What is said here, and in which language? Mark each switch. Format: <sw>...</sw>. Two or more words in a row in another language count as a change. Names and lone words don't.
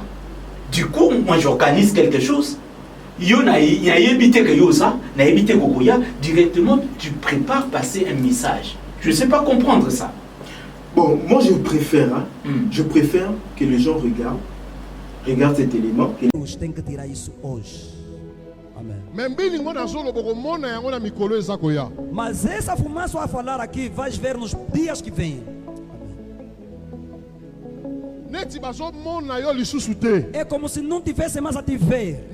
<fr>Du coup, moi j'organise quelque chose. Directement, tu prépares passer un message. Je ne sais pas comprendre ça. Bon, moi je préfère, je préfère que les gens regardent cet élément.</fr> <pt>Tem que tirar isso hoje. Amém. Mas essa fumaça vai falar aqui, vais ver nos dias que vêm. É como se não tivesse mais a te ver.</pt>